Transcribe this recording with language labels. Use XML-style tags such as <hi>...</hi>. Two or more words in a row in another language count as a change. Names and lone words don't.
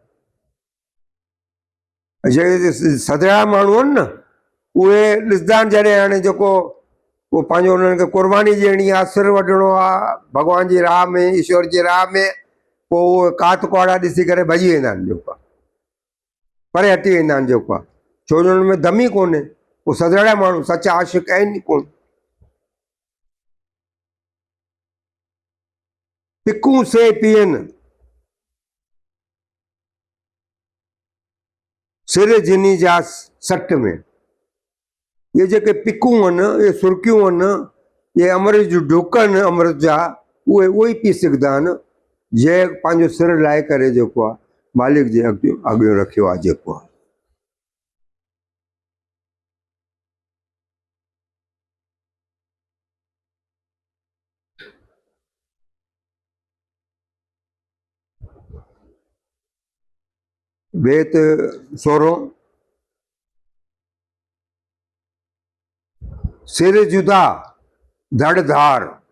<sd>जेके सदड़ा माण्हू आहिनि न, उहे ॾिसंदा आहिनि जॾहिं हाणे जेको उहो पंहिंजो उन्हनि खे क़ुर्बानी ॾियणी आहे, सिर वढिणो आहे भॻवान जी राह में, ईश्वर जी राह में, पोइ उहे कात कुआड़ा ॾिसी करे भॼी वेंदा आहिनि, जेको आहे परे हटी वेंदा आहिनि, जेको आहे छो जो उन्हनि में दम ई कोन्हे। उहे सदड़ा माण्हू सचा आशिक आहिनि ई कोन। पिकूं से पियनि सिर जिनी जा सट में। ये जेके पिकूं आहिनि, ये सुर्कियूं आहिनि, ये अमृत जूं ढुक आहिनि अमृत जा, उहे ई पी सघंदा आहिनि जंहिं पंहिंजो सिर लाहे करे जेको आहे मालिक जे अॻियां रखियो आहे, जेको आहे। बेत 16 सिर जुदा धड़ धार।</sd>